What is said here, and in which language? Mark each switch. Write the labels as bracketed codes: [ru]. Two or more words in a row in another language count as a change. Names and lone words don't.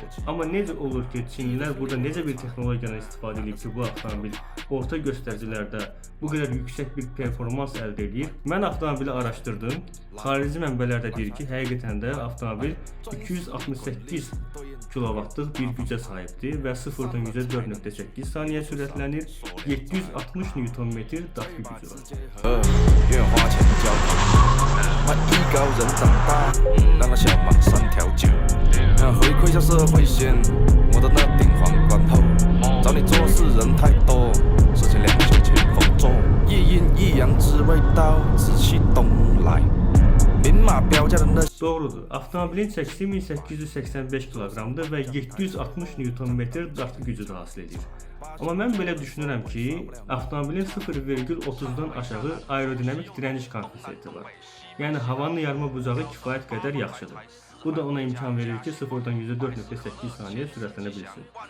[az] Amma necə olur ki, Çinlilər burada necə bir texnologiyadan istifadə edib ki, bu avtomobil orta göstəricilərdə bu qədər yüksək bir performans əldə edir? Mən avtomobili araşdırdım. Xarici mənbələr də deyir ki, həqiqətən də avtomobil 268 kW-lıq bir gücə sahibdir və 0-dan 100-ə 4.8 saniyə sürətlənir, 760 Nm daxili gücü var. [zh] 高人长大，让他小马三条酒，回馈下社会先，我的那顶皇冠后，找你做事人太多，事情两千前锋做，一阴一阳只为到紫气东来，明码标价的那。 [az] Doğrudur, avtomobilin çəkisi 1885 kg-dır və 760 Nm daxili gücü də hasil edir. Amma mən belə düşünürəm ki, avtomobilin 0,30-dan aşağı aerodinamik direniş koeffisiyenti var. Yəni havanın yarma bucağı kifayət qədər yaxşıdır. Bu da ona imkan verir ki, 0-dan 100-ə 4.8 saniyə sürətlənə bilsin.